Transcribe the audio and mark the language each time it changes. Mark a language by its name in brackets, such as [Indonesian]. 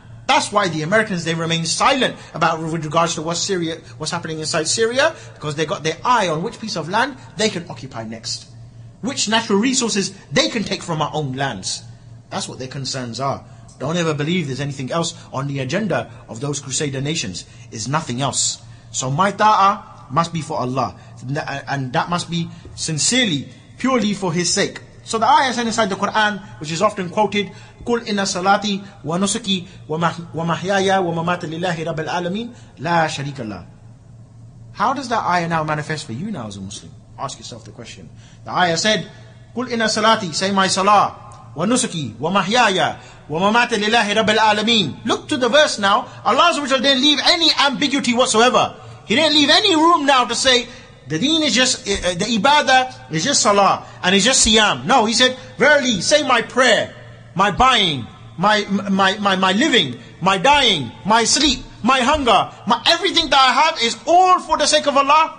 [English] That's why the Americans, they remain silent about with regards to what's happening inside Syria, because they got their eye on which piece of land they can occupy next, which natural resources they can take from our own lands. That's what their concerns are. Don't ever believe there's anything else on the agenda of those crusader nations. It's nothing else. So my ta'ah must be for Allah, and that must be sincerely, purely for His sake. So the ayah said inside the Quran, which is often quoted, [Arabic] قُلْ إِنَّ صَلَاتِي وَنُسُكِي وَمَحْيَايَ وَمَمَاتَ لِلَّهِ رَبَّ الْعَالَمِينَ لَا شَرِيكَ اللَّهِ. [English] How does that ayah now manifest for you now as a Muslim? Ask yourself the question. The ayah said, [Arabic] قُلْ إِنَّ صَلَاتِي, [English] say my salah, [Arabic] وَنُسُكِي وَمَحْيَايَ وَمَمَاتَ لِلَّهِ رَبَّ الْعَالَمِينَ. [English] Look to the verse now. Allah didn't leave any ambiguity whatsoever. He didn't leave any room now to say, the deen is just, the ibadah is just salah, and it's just siyam. No, he said, verily, say my prayer, my buying, my living, my dying, my sleep, my hunger, my everything that I have is all for the sake of Allah.